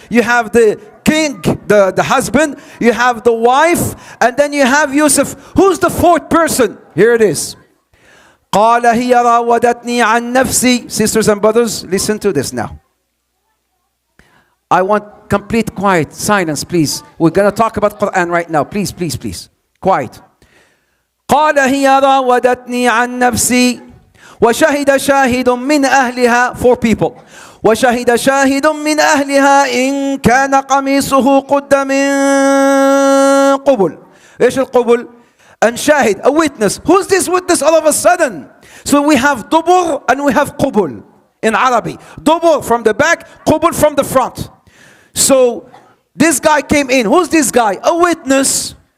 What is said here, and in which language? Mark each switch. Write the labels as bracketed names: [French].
[English] You have the king, the husband, you have the wife, and then you have Yusuf. Who's the 4th person? Here it is. [Arabic] قال هي راودتني عن نفسي. [English] Sisters and brothers, listen to this now. I want complete quiet, silence, please. We're going to talk about Quran right now. Please. Quiet. [Arabic] قال هي راودتني عن نفسي وشهد شاهد من أهلها. [English] 4 people. [Arabic] وشهد شاهد من أهلها إن كان قميصه قد من قبل. إيش القبل؟ [English] And shahid, a witness. Who's this witness all of a sudden? So we have dubur and we have qubul in Arabic. Dubur from the back, qubul from the front. So this guy came in. Who's this guy? A witness.